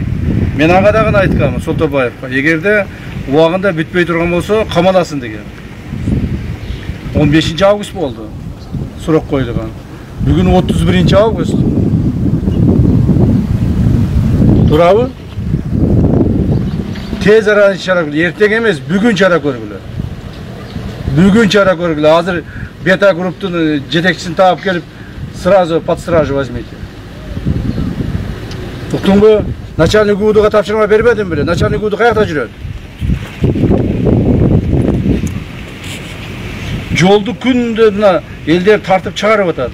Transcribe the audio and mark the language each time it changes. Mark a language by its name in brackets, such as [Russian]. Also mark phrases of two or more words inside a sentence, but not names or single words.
[Kyrgyz] Мен ага дагы айткам Солтобаевга. Эгерде убагында бүтпөй турган болсо камаласын деген. 15 август болду. Сурок коюлган. Бүгүн 31 август. Туурабы? Тез арада чара көргүлө. Erteң эмес, бүгүн чара көргүлө. Бүгүн чара көргүлө. Азыр Бета групптун жетекчисин таап келип, [Russian] сразу под стражу возьмите. [Kyrgyz] Уктуңбу? Начальник УУДга тапшырма бербедим беле? Начальник УУД каякта жүрөт? Жолду күндө мына элдер тартып чыгарып атат.